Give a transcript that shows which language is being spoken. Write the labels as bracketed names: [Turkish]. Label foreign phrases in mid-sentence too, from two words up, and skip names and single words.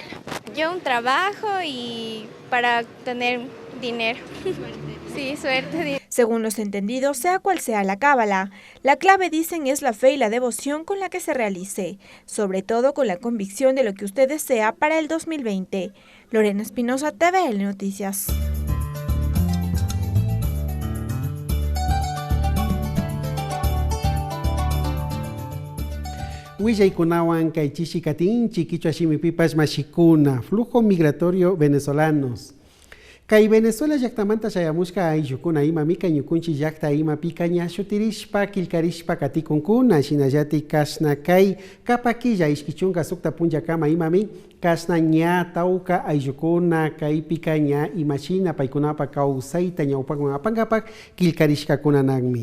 [Spanish] Yo un trabajo y para tener dinero. Sí, suerte. Según los entendidos, sea cual sea la cábala, la clave, dicen, es la fe y la devoción con la que se realice, sobre todo con la convicción de lo que usted desea para el 2020. Lorena Espinosa, TVL Noticias. [Quechua] Huillay-kunawan kaychishikatinchi quichua shimipipas mashikuna, [Spanish] flujo migratorio venezolanos. [Quechua] Kay Venezuela llaqtamanta shayamushka ayllukuna ima mika ñukunchi llaqta ima pikaña shutirishpa kilkarishpa katikunkuna shinallati kashna kay kapakilla ishkichunka sukta punllakama imami kashna ña tawka ayllukuna kay pikaña imashina paykunapa kawsayta ñawpakman apankapak kilkarishkakunanakmi.